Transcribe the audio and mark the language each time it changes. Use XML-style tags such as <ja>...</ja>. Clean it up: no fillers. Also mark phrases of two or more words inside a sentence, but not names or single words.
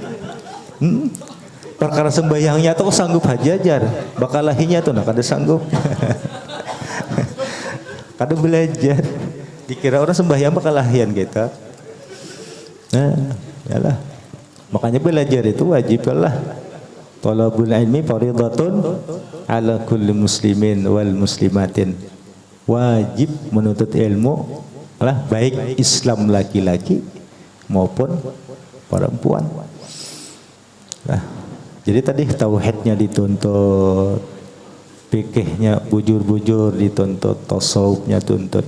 <bjn>Perkara sembahyangnya tuh sanggup aja jar, bakal lahinya tuh no kada sanggup. Kada belajar, dikira orang sembahyang bakal lahian kita. Nah, yalah. Makanya belajar itu wajib lah.</bjn> <ar>طلب العلم فريضة على كل مسلم ومسلمة.</ar> <bjn>Wajib menuntut ilmu lah baik Islam laki-laki maupun perempuan. Nah, jadi tadi tauhidnya dituntut, fikihnya bujur-bujur dituntut, tasawufnya tuntut.</bjn>